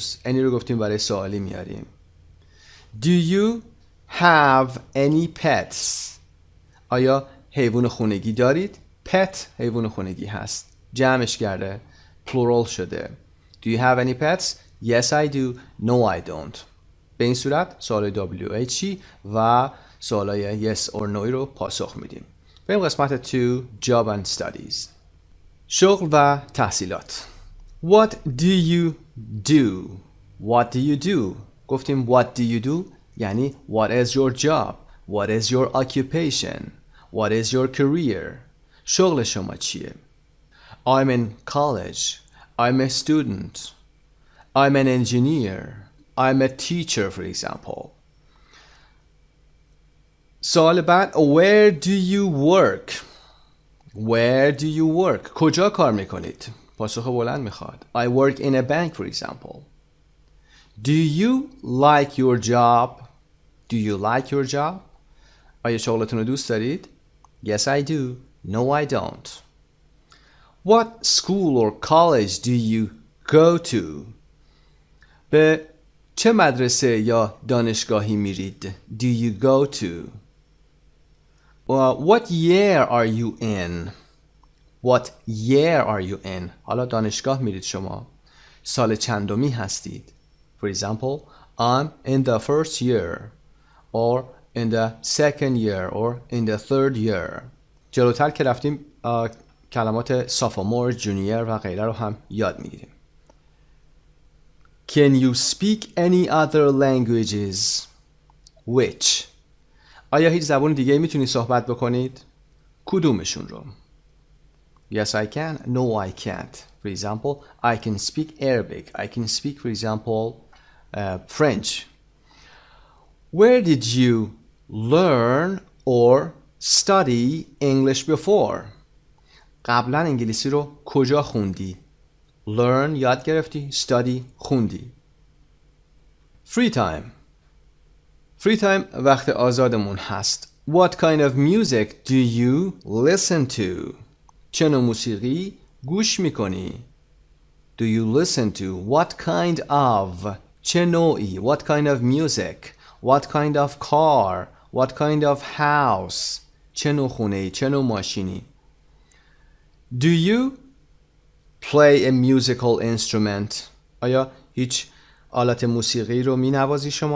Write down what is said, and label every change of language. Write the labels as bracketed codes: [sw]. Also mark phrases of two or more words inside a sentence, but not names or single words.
[fa] any رو گفتیم برای سوالی میاریم. [en] Do you have any pets? [fa] آیا حیوان خونگی دارید؟ pet حیوان خونگی هست، جمعش کرده، plural شده. [en] Do you have any pets? Yes I do. No I don't. [fa] به این صورت سوال WH و سوالای [en] yes or no [fa] رو پاسخ میدیم. بریم قسمت [en] 2 Job and Studies. [fa] شغل و تحصیلات. [en] What do you do? What do you do? گفتیم what do you do یعنی what is your job? What is your occupation? What is your career? [fa] شغل شما چیه؟ [en] I'm in college. I'm a student. I'm an engineer. I'm a teacher, for example. [fa] سوال بعد [en] where do you work? Where do you work? [fa] کجا کار میکنید؟ پاسخ بلند میخواد. [en] I work in a bank, for example. Do you like your job? Do you like your job? [fa] آیا شغلتون رو دوست دارید؟ [en] Yes, I do. No, I don't. What school or college do you go to? [fa] به چه مدرسه یا دانشگاهی میرید؟ [en] Do you go to? What year are you in? What year are you in? [fa] حالا دانشگاه میرید شما. سال چندمی هستید. [en] For example, I'm in the first year or in the second year or in the third year. [fa] جلوتر که رفتیم کلمات [en] sophomore, junior [fa] و غیره رو هم یاد میگیریم. [en] Can you speak any other languages? Which? [fa] آیا هیچ زبان دیگه میتونی صحبت بکنید؟ کدومشون رو؟ [en] Yes, I can. No, I can't. For example, I can speak Arabic. I can speak, for example, French. Where did you learn or study English before? [fa] قبلا انگلیسی رو کجا خوندی؟ Learn یاد گرفتی، study خوندی. [en] Free time. Free time [fa] وقت آزادمون هست. [en] What kind of music do you listen to? [fa] چه نوع موسیقی گوش میکنی؟ [en] Do you listen to? What kind of? [fa] چه نوعی؟ [en] What kind of music? What kind of car? What kind of house? [fa] چه نوع خونه‌ای؟ چه نوع ماشینی؟ [en] Do you play a musical instrument? [fa] آیا هیچ آلت موسیقی رو می نوازی شما؟